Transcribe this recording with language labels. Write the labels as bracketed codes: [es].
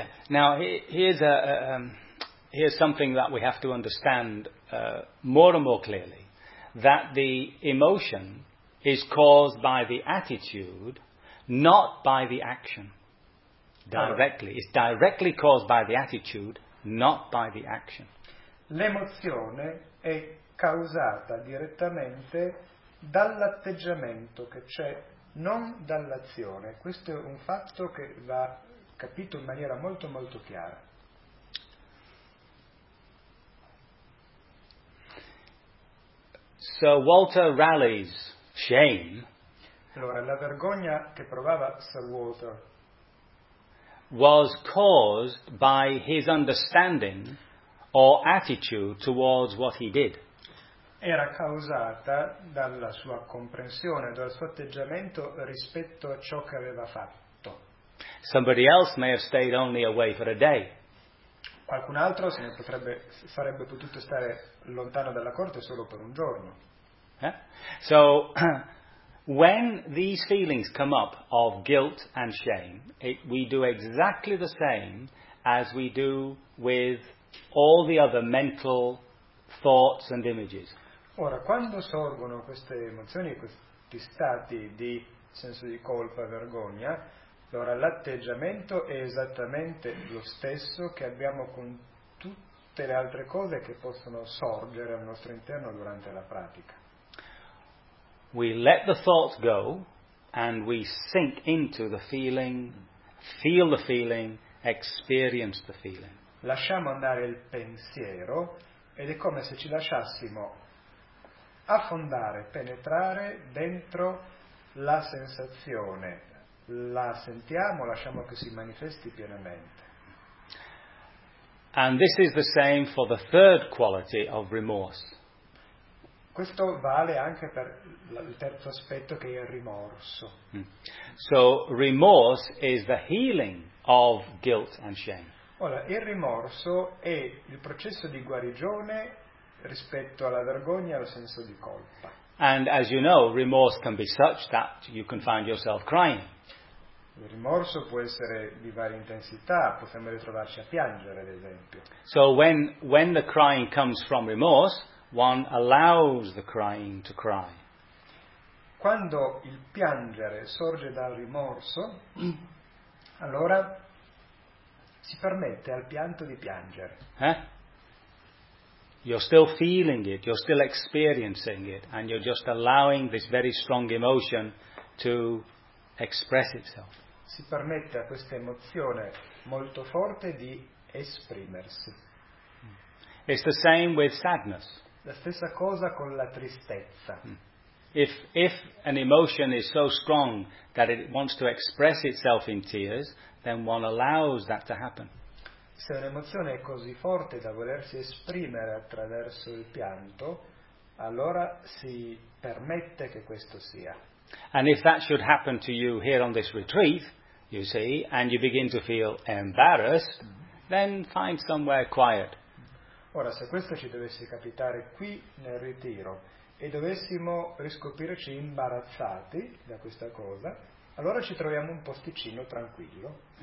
[en] Now here's here's something that we have to understand more and more clearly, that the emotion is caused by the attitude, not by the action. Directly, it's directly caused by the attitude, not by the action. [it] L'emozione è causata direttamente dall'atteggiamento che c'è, non dall'azione. Questo è un fatto che va capito in maniera molto molto chiara. [en] Sir Walter Raleigh's shame. [it] Allora, la vergogna che provava Sir Walter [en] was caused by his understanding or attitude towards what he did. [it] Era causata dalla sua comprensione, dal suo atteggiamento rispetto a ciò che aveva fatto. [en] Somebody else may have stayed only away for a day. [it] Qualcun altro sarebbe potuto stare lontano dalla corte solo per un giorno. [en] Yeah? So, when these feelings come up of guilt and shame, we do exactly the same as we do with all the other mental thoughts and images. [it] Ora, quando sorgono queste emozioni, questi stati di senso di colpa e vergogna, allora l'atteggiamento è esattamente lo stesso che abbiamo con tutte le altre cose che possono sorgere al nostro interno durante la pratica. [en] We let the thoughts go and we sink into the feeling, feel the feeling, experience the feeling. [it] Lasciamo andare il pensiero ed è come se ci lasciassimo affondare, penetrare dentro la sensazione. La sentiamo, lasciamo che si manifesti pienamente. [en] And this is the same for the third quality of remorse. [it] Questo vale anche per il terzo aspetto, che è il rimorso. [en] So remorse is the healing of guilt and shame. [it] Ora, il rimorso è il processo di guarigione rispetto alla vergogna e al senso di colpa. [en] And as you know, remorse can be such that you can find yourself crying. [it] Il rimorso può essere di varie intensità, possiamo ritrovarci a piangere, ad esempio. [en] So when the crying comes from remorse, one allows the crying to cry. [it] Quando il piangere sorge dal rimorso, allora si permette al pianto di piangere. Eh? [en] You're still feeling it, you're still experiencing it, and you're just allowing this very strong emotion to express itself. [it] Si permette a questa emozione molto forte di esprimersi. [en] It's the same with sadness. [it] La stessa cosa con la tristezza. [en] If an emotion is so strong that it wants to express itself in tears, then one allows that to happen. [it] Se un'emozione è così forte da volersi esprimere attraverso il pianto, allora si permette che questo sia. [en] And if that should happen to you here on this retreat, you see, and you begin to feel embarrassed, then find somewhere quiet. [it] Ora, se questo ci dovesse capitare qui nel ritiro e dovessimo riscoprirci imbarazzati da questa cosa, allora ci troviamo un posticino tranquillo.